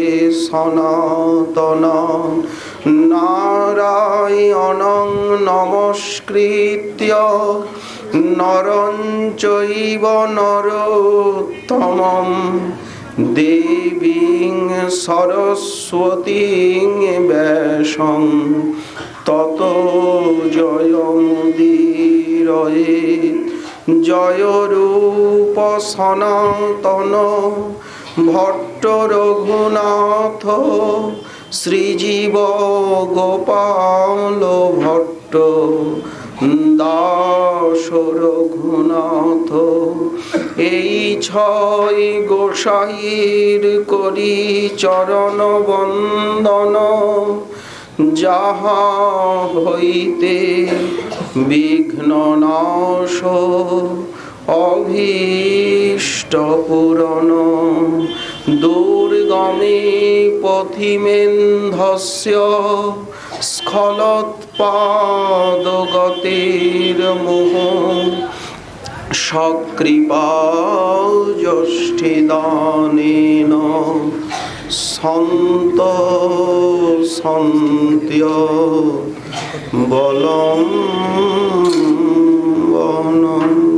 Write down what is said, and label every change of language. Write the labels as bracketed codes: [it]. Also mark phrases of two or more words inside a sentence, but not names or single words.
[sa] সনাতনাन् নারায়ণং নমস্কৃত্য নরং চৈব নরোত্তমং দেবীং সরস্বতীং ব্যাসং ততো জয়মুদীরয়েৎ। [bn] জয় রূপ সনাতন ভট্ট রঘুনাথ শ্রীজীব গোপাল ভট্ট দাস রঘুনাথ। এই ছয় গোসাইর করি চরণ বন্দন, যাহা হইতে বিঘ্ন নাশ অভীষ্ট পূরণ। [sa] দুর্গমে পথিমেন্ধস্য স্খলৎপাদগতির্মুহ সকৃপা যষ্ঠিদানেন সন্ত সন্ত্য বলম বনম।